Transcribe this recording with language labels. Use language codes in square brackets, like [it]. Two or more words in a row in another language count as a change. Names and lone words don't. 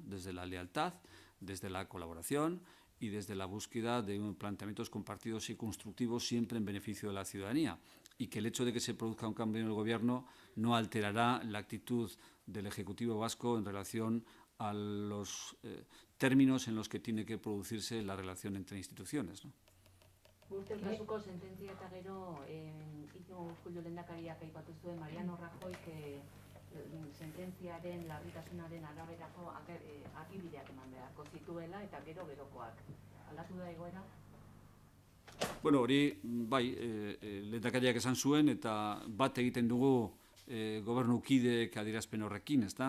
[es] Desde la lealtad, desde la colaboración y desde la búsqueda de planteamientos compartidos y constructivos siempre en beneficio de la ciudadanía, y que el hecho de que se produzca un cambio en el Gobierno no alterará la actitud del Ejecutivo vasco en relación a los términos en los que tiene que producirse la relación entre instituciones, ¿no? [eu] Gürtel kasuko sententzia eta gero Iñigo Urkullu lehendakariak aipatu zuen Mariano Rajoyk sententziaren larritasunaren araberako argibideak eman beharko zituela eta gerokoak. Aldatu da egoera? Bueno, hori bai, lehendakariak esan zuen eta bat egiten dugu gobernukideek adierazpen horrekin, ezta?